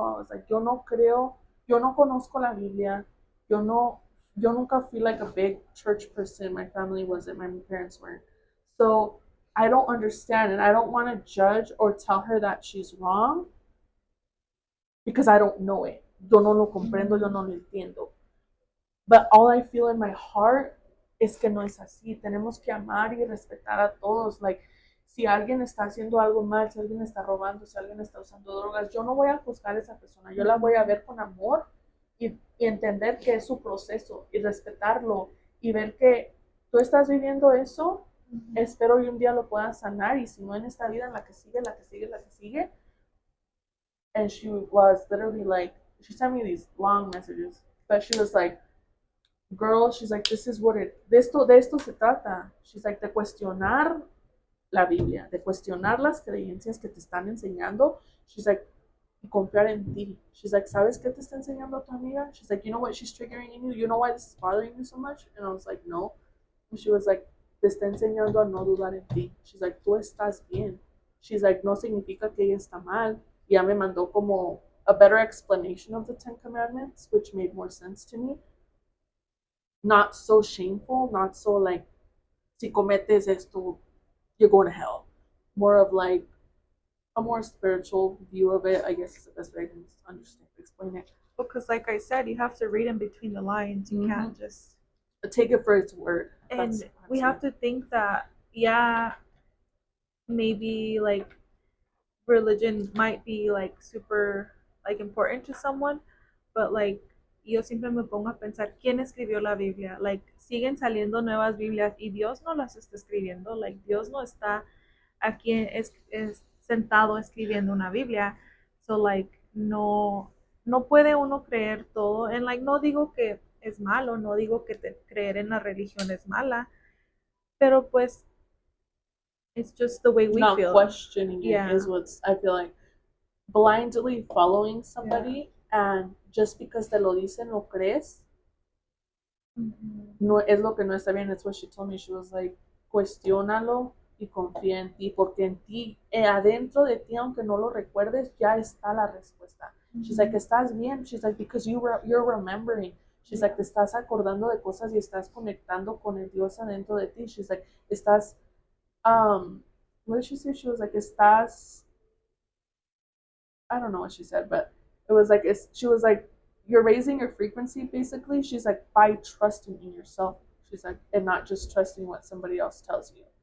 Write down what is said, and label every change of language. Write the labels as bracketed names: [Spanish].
[English] I was like, [Spanish] yo no creo, yo no conozco la Biblia. Yo nunca [English] feel like a big church person. My family wasn't, my parents weren't. So I don't understand and I don't want to judge or tell her that she's wrong because I don't know it. [Spanish] Yo no lo comprendo, yo no lo entiendo. [English] But all I feel in my heart [Spanish] es que no es así. Tenemos que amar y respetar a todos. Like, si alguien está haciendo algo mal, si alguien está robando, si alguien está usando drogas, yo no voy a juzgar a esa persona. Yo la voy a ver con amor y entender que es su proceso y respetarlo y ver que tú estás viviendo eso. Espero y un día lo puedas sanar y si no en esta vida, en la que sigue, la que sigue, la que sigue. [English] And she was literally like, she sent me these long messages, but she was like, girl, she's like, this is what [Spanish] de esto se trata. [English] She's like, [Spanish] de cuestionar la Biblia, de cuestionar las creencias que te están enseñando. [English] She's like, [Spanish] y confiar en ti. She's like, ¿sabes qué te está enseñando tu amiga? [English] She's like, you know what she's triggering in you? You know why this is bothering you so much? And I was like, no. And she was like, [Spanish] te está enseñando a no dudar en ti. [English] She's like, [Spanish] tú estás bien. She's like, no significa que ella está mal. Y ya me mandó como [English] a better explanation of the 10 Commandments, which made more sense to me. Not so shameful, not so like, [Spanish] si cometes esto, [English] you're going to hell. More of like a more spiritual view of it, I guess is the best way I can understand, explain it. Because like I said, you have to read in between the lines. You can't just take it for its word. And we have to think that, yeah, maybe like religion might be like super like important to someone, but like [Spanish] yo siempre me pongo a pensar quién escribió la Biblia. Like siguen saliendo nuevas Biblias y Dios no las está escribiendo. Like Dios no está aquí es sentado escribiendo una Biblia. So like no puede uno creer todo. And like no digo que es malo, no digo que creer en la religión es mala, pero pues [English] it's just the way we Not feel. questioning Yeah. it is what's, I feel like, blindly following Yeah. somebody, and just because [Spanish] te lo dicen lo crees, Mhm. no es lo que no está bien. [English] It's what she told me. She was like, [Spanish] cuestiónalo y confía en ti, porque en ti, adentro de ti, aunque no lo recuerdes, ya está la respuesta. [English] She's like, [Spanish] estás bien. [English] She's like, because you're remembering. She's like, [Spanish] te estás acordando de cosas y estás conectando con el Dios adentro de ti. [English] She's like, estás, what did she say? She was like, estás, I don't know what she said, but it was like, she was like, you're raising your frequency basically. She's like, by trusting in yourself. She's like, and not just trusting what somebody else tells you.